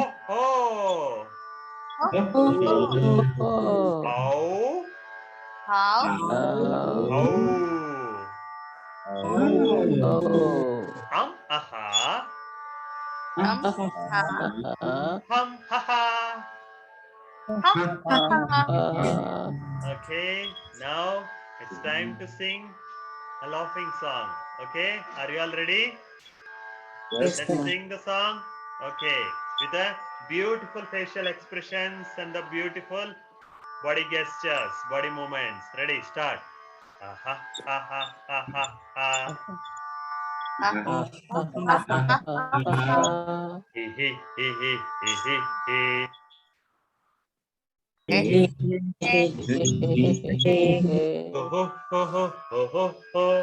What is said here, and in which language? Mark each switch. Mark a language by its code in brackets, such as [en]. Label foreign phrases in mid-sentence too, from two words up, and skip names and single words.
[en] Oh oh. Ow. Oh. Aha. Ha. Okay, now it's time to sing a laughing song. Okay, are you all ready? Yes, Let's sing the song. Okay, with the beautiful facial expressions and the beautiful body gestures, body movements. Ready, start. Aha, ha, ha, ha, ha, ha. He, he, he, he, he, he, he. Ho, ho, ho, ho, ho, ho, ho.